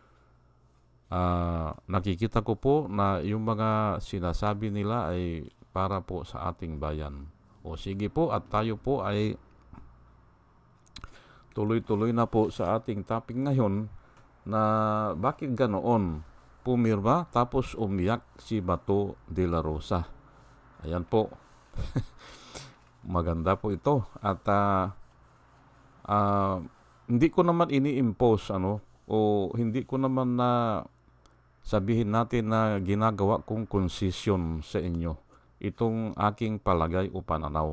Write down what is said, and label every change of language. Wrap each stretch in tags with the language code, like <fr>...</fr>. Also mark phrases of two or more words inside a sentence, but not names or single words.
<tl>Nakikita ko po na yung mga sinasabi nila ay para po sa ating bayan. O sige po, at tayo po ay tuloy-tuloy na po sa ating topic ngayon na bakit ganoon pumirma tapos umiyak si Bato de la Rosa. Ayan po. Maganda po ito. At hindi ko naman ini-impose o hindi ko naman na sabihin natin na ginagawa kong konsesyon sa inyo itong aking palagay o pananaw.</tl>